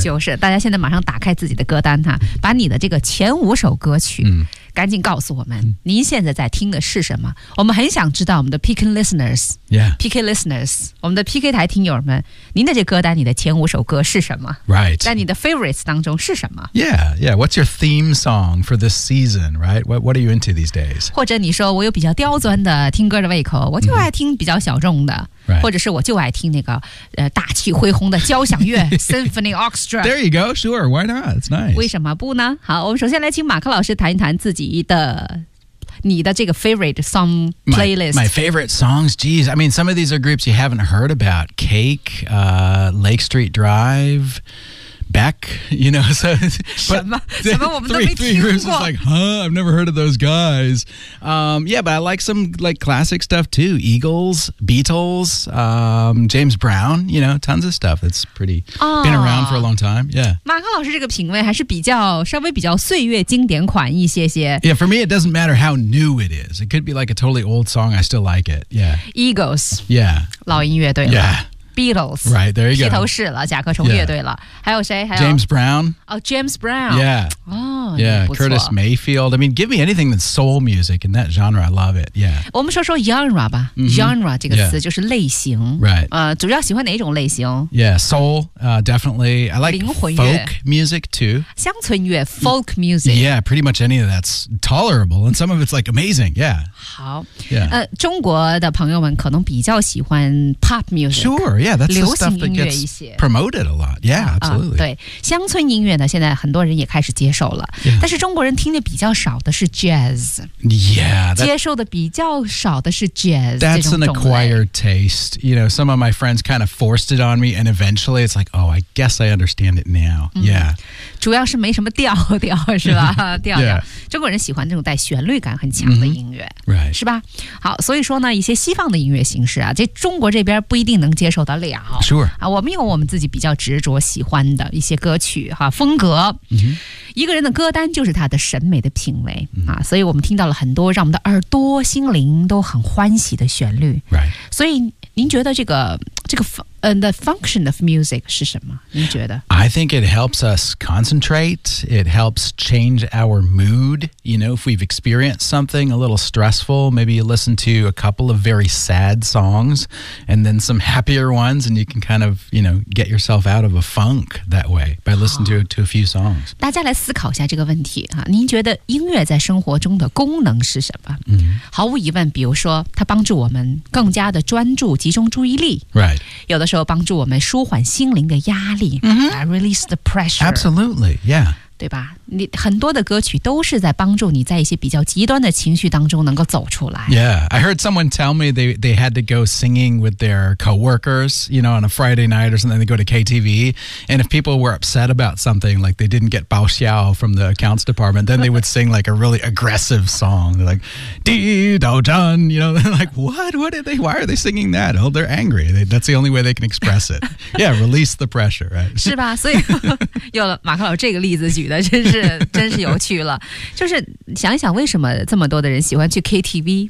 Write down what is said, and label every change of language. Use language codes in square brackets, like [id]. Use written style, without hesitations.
[zh] 就是大家现在马上打开自己的歌单哈，把你的这个前五首歌曲赶紧告诉我们，您现在在听的是什么？我们很想知道我们的 [en] picking listeners, yeah, PK listeners, [zh] 我们的 PK 台听友们，您的这歌单，你的前五首歌是什么？ [en] Right, [zh] 在你的 favorites 当中是什么？ [en] Yeah, yeah, what's your theme song for this season? Right, what are you into these days? [zh] 或者你说我有比较刁钻的听歌的胃口，我就爱听比较小众的。 [en] Right. [zh] 或者是我就爱听那个大气恢宏的交响乐 [en] Symphony Orchestra. There you go, sure, why not? It's nice. [zh] 为什么不呢？好，我们首先来请马克老师谈一谈自己的你的这个 [en] favorite song playlist. My favorite songs, geez. I mean, some of these are groups you haven't heard about. Cake, Lake Street Drive... Beck, you know, so three groups is like, huh, I've never heard of those guys. Yeah, but I like some like classic stuff too. Eagles, Beatles, James Brown, you know, tons of stuff that's pretty been around for a long time. Yeah. [zh] 马克老师这个品味还是比较稍微比较岁月经典款一些些。 [en] Yeah, for me, it doesn't matter how new it is. It could be like a totally old song. I still like it. Yeah. Eagles. Yeah. [zh] 老音乐对了。 [en] Yeah. Beatles, right there you go. [zh] 披头士了，甲壳虫乐队了。Yeah. 还有谁？还有 [en] James Brown. Oh, James Brown. Yeah. Oh, yeah. Curtis Mayfield. I mean, give me anything that's soul music in that genre. I love it. Yeah. [zh] 我们说说 genre 吧。Genre 这个词就是类型。 [en] Right. [zh] 主要喜欢哪种类型 [en] ？Yeah, soul. Definitely. I like [zh] 灵魂乐 [en] folk music too. [zh] 乡村乐 folk music. [en] Yeah, pretty much any of that's tolerable, and some of it's like amazing. Yeah. [zh] 好。 [en] Yeah. [zh] 中国的朋友们可能比较喜欢 pop music. [en] Sure. Yeah, that's the stuff that gets promoted a lot. Yeah, absolutely. [zh] 对，乡村音乐呢，现在很多人也开始接受了。但是中国人听的比较少的是 jazz. [en] Yeah. [zh] 接受的比较少的是 jazz. [en] That's an acquired taste. You know, some of my friends kind of forced it on me, and eventually it's like, oh, I guess I understand it now. Yeah. [zh] 主要是没什么调调，是吧？调调。中国人喜欢这种带旋律感很强的音乐，是吧？好，所以说呢，一些西方的音乐形式啊，这中国这边不一定能接受得了。 [en] Sure. [zh] 啊，我们有我们自己比较执着喜欢的一些歌曲哈风格。一个人的歌单就是他的审美的品味啊，所以我们听到了很多让我们的耳朵、心灵都很欢喜的旋律。 [en] Right. [zh] 所以您觉得这个 [en] the function of music [zh] 是什么？您觉得 [en] ？I think it helps us concentrate. It helps change our mood. You know, if we've experienced something a little stressful, maybe you listen to a couple of very sad songs, and then some happier ones, and you can kind of, you know, get yourself out of a funk that way by listening to a few songs. [zh] 大家来思考一下这个问题啊！您觉得音乐在生活中的功能是什么？毫无疑问，比如说它帮助我们更加的专注、集中注意力。 [en] Right. [zh] 有的时候帮助我们舒缓心灵的压力、 [en] release the pressure. Absolutely, yeah. [zh] 对吧？你很多的歌曲都是在帮助你在一些比较极端的情绪当中能够走出来。 [en] Yeah, I heard someone tell me they had to go singing with their coworkers, you know, on a Friday night or something. They go to KTV, and if people were upset about something, like they didn't get [zh] bao xiao [en] from the accounts department, then they would sing like a really aggressive song. They're like, [zh] di dao zhan, [en] you know, like, what are they, why are they singing that? Oh, they're angry. That's the only way they can express it. Yeah, release the pressure, right? [zh] 是吧？所以有了马克老师这个例子举的，真是有趣了，就是想一想为什么这么多的人喜欢去 KTV、